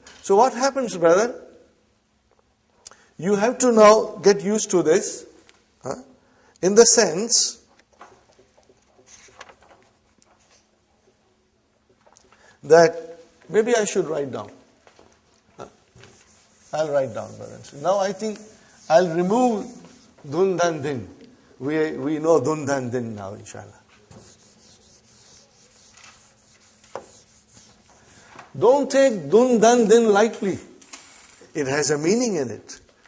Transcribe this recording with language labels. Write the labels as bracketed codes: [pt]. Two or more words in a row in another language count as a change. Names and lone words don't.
[en] So what happens, brother? You have to now get used to this, in the sense that maybe I should write down. I'll write down, brothers. Now I think I'll remove dun dan din. We know dun dan din now, inshallah. Don't take dun dan din lightly. It has a meaning in it.